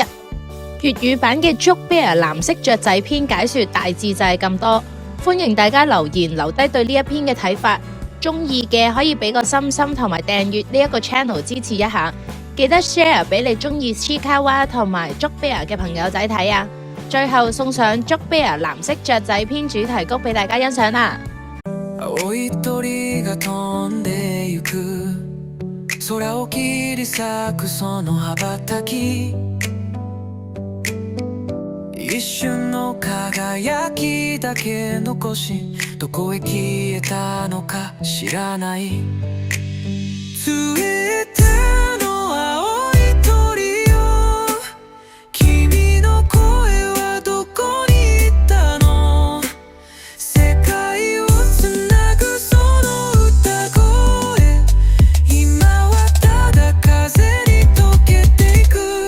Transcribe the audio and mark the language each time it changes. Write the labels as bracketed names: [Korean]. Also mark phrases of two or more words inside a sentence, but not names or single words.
[Cantonese] 粵語版嘅 Joke Bear 藍色雀仔篇解說大致就係咁多，歡迎大家留言留低對呢一篇嘅睇法，中意嘅可以俾個心心同埋訂閱呢一個 channel 支持一下，記得 share 俾你中意 Chikawa 同埋 Joke Bear 嘅朋友仔睇啊！最後送上 Joke Bear 藍色雀仔篇主題曲俾大家欣賞啦。 [Japanese] 青い鳥が飛んでゆく空を切り裂くその羽ばたき一瞬の輝きだけ残しどこへ消えたのか知らないついての青い鳥よ君の声はどこに行ったの世界をつなぐその歌声今はただ風に溶けていく